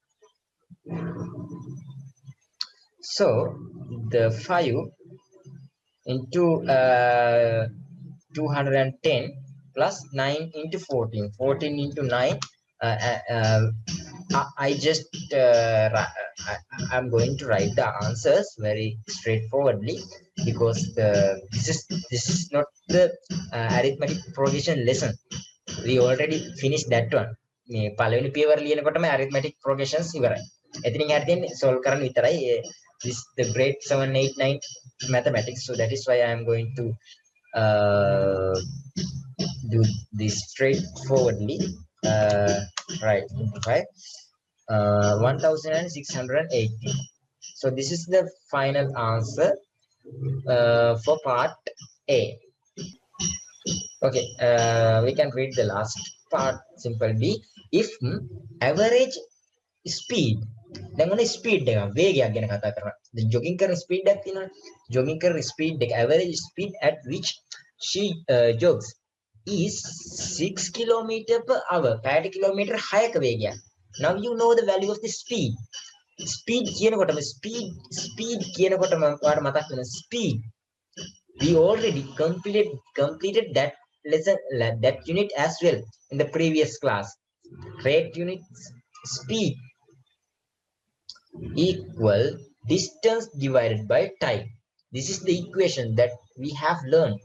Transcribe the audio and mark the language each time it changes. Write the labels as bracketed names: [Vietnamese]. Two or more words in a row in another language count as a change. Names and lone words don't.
[English] So the 5 into 210 plus 9 into 14 into 9. I just I'm going to write the answers very straightforwardly because this is not the arithmetic progression lesson. We already finished that one. [Sinhala] මේ පළවෙනි පියවර ලියනකොටම [English] arithmetic progressions [Sinhala] ඉවරයි. එතනින් හරිය තියෙන්නේ solve කරන්න විතරයි. [English] This the grade 7 8 9 mathematics. So that is why I am going to uh, do this straightforwardly. Right, 1680. So this is the final answer for part A. Okay, we can read the last part. Simple B. If average speed, then only speed [Sinhala] වේගයක් ගැන කතා කරනවා. [English] The jogging කරන speed [Sinhala] එකක් තියෙනවා. [English] Jogging කරන speed එක average speed at which she jogs is 6 kilometer per hour. [Sinhala] 5 kilometer 6ක වේගයක්. [English] Now you know the value of the speed. [Sinhala] Speed කියනකොටම speed කියනකොටම ඔයාලට මතක් වෙන speed. [English] We already completed that lesson, that unit as well in the previous class. Rate units speed equal distance divided by time. This is the equation that we have learned.